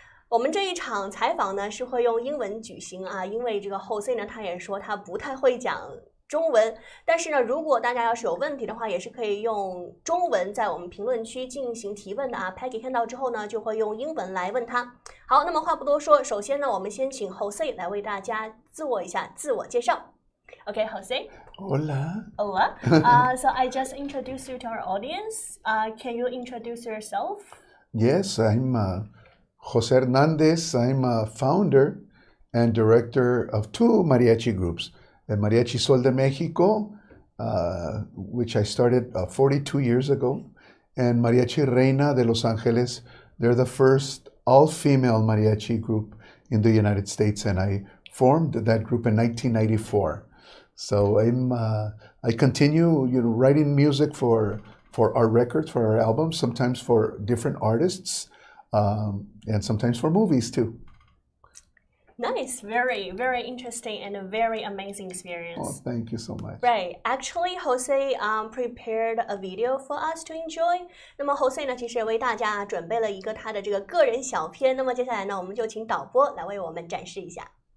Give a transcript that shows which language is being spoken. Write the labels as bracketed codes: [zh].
[zh] 我们这一场采访呢是会用英文举行啊，因为这个 José 呢他也说他不太会讲中文，但是呢如果大家要是有问题的话，也是可以用中文在我们评论区进行提问的啊。 Peggy 看到之后呢就会用英文来问他。好，那么话不多说，首先呢我们先请 José 来为大家自我介绍。 [en] Okay, José. [es] Hola. Hola. [en] So I just introduced you to our audience. Can you introduce yourself? Yes, I'm José Hernández. I'm a founder and director of 2 mariachi groups. El Mariachi Sol de Mexico, which I started 42 years ago, and Mariachi Reina de Los Angeles. They're the first all-female mariachi group in the United States, and I formed that group in 1994. So I continue, writing music for our records, for our albums, sometimes for different artists, and sometimes for movies too. Nice, very, very interesting and a very amazing experience. Oh, thank you so much. Right, actually, José prepared a video for us to enjoy. [zh] 那么 José 呢，其实也为大家准备了一个他的这个个人小片。那么接下来呢，我们就请导播来为我们展示一下。